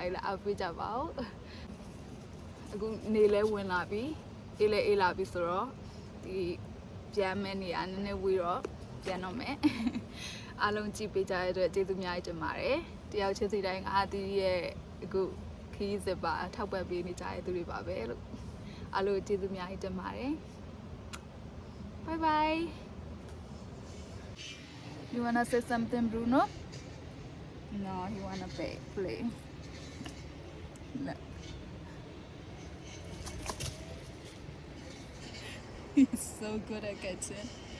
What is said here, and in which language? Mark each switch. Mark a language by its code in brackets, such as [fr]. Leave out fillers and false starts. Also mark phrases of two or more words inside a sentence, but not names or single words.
[my] င်လာအပေးကြပါဦးအခုနေလဲဝင်လာပြီအေးလဲအေးလာပြီဆိုတော့ဒီပြန် မဲ့နေရာနည်းနည်းဝေးတော့ပြန်တော့မယ်အားလုံးကြည့်ပေးကြတဲ့အတွက်ကျေးဇူးအများကြီးတင်ပါတယ်တယောက်ချင်းစီတိုင်းကဒီရဲ့အခုခီးစစ်ပါထောက်ပံ့ပေးနေကြတဲ့သူတွေပါပဲလို့အားလုံးကျေးဇူးအများကြီးတင်ပါတယ် [en] bye bye you wanna say something Bruno no he wanna play no. He's so good at catching.